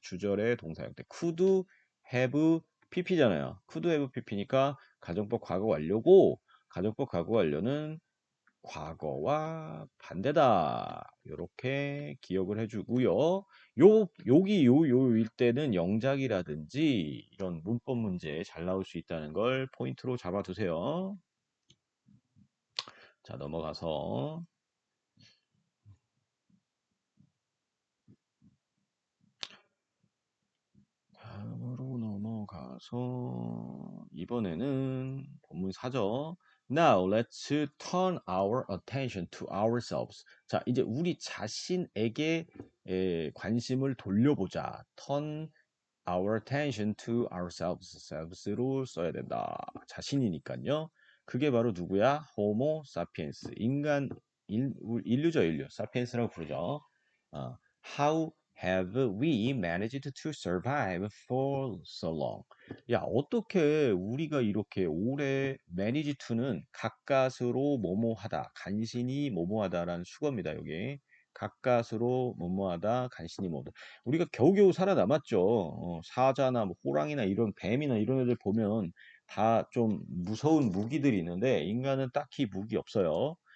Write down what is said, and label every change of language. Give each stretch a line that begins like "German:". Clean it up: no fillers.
Korean: 주절의 동사 형태.
English: could have pp
Korean: 잖아요.
English: could have pp
Korean: 니까 가정법 과거 완료고 가정법 과거 완료는 과거와 반대다. 이렇게 기억을 해주고요. 요일 때는 영작이라든지 이런 문법 문제 잘 나올 수 있다는 걸 포인트로 잡아두세요. 자, 넘어가서 다음으로 넘어가서 이번에는 본문 4죠.
English: Now let's turn our attention to ourselves.
Korean: 자, 이제 우리 자신에게 관심을 돌려보자.
English: turn our attention to ourselves.
Korean: selves로 써야 된다. 자신이니까요. 그게 바로 누구야? 호모 사피엔스. 인류죠, 인류. 사피엔스라고 부르죠.
English: How have we managed to survive for so long?
Korean: 야, 어떻게 우리가 이렇게 오래
English: manage to
Korean: 는 가까스로 뭐뭐하다, 간신히 뭐뭐하다라는 수거입니다, 여기. 가까스로 뭐뭐하다, 간신히 뭐뭐하다. 우리가 겨우겨우 살아남았죠. 사자나 뭐 호랑이나 이런 뱀이나 이런 애들 보면 다 좀 무서운 무기들이 있는데 인간은 딱히 무기 없어요.